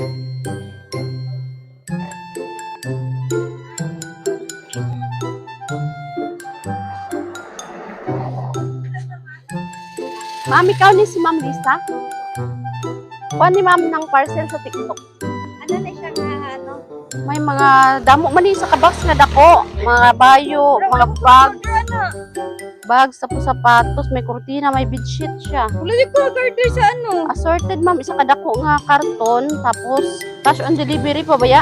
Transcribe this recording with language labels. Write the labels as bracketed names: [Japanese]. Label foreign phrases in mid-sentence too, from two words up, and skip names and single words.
[Hiligaynon] Ma'am, ikaw ni si Ma'am Lisa? Kuha ni Ma'am ng parcel sa TikTok. Ano na siya nga, ano? May mga damo man sa kabox nga dako. Mga bayo, mga bags, tapos sapatos, may kurtina, may bedsheet siya. Wala di ko order sa ano. Assorted ma'am, isa kadako nga karton, tapos [English] cash on delivery [Hiligaynon] pa ba ya?